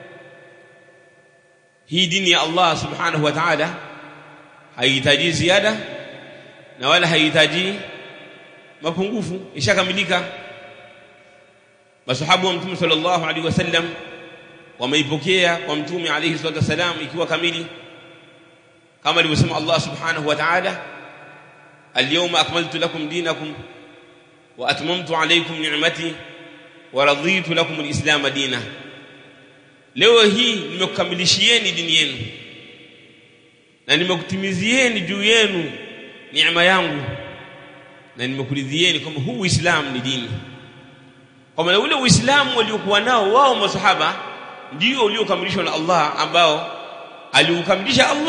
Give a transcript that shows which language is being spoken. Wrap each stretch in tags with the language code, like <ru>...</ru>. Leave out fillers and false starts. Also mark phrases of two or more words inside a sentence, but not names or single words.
<sw>Hii dini ya Allah</sw> <ar>سبحانه وتعالى</ar> <sw>haihitaji ziada na wala haihitaji mapungufu, ishakamilika. Masahaba wa Mtume</sw> <ar>صلى الله عليه وسلم</ar> <sw>wameipokea kwa Mtume</sw> <ar>عليه الصلاة والسلام</ar> <sw>ikiwa kamili, kama alivyosema Allah</sw> <ar>سبحانه وتعالى, اليوم أكملت لكم دينكم وأتممت عليكم نعمتي ورضيت لكم الإسلام دينا,</ar> <sw>leo hii nimekukamilishieni dini yenu na nimekutimizieni juu yenu neema yangu na nimekuridhieni kama huu Uislamu ni dini. Kwa maana ule Uislamu waliokuwa nao wao masahaba ndio uliokamilishwa na Allah, ambao aliukamilisha Allah.</sw>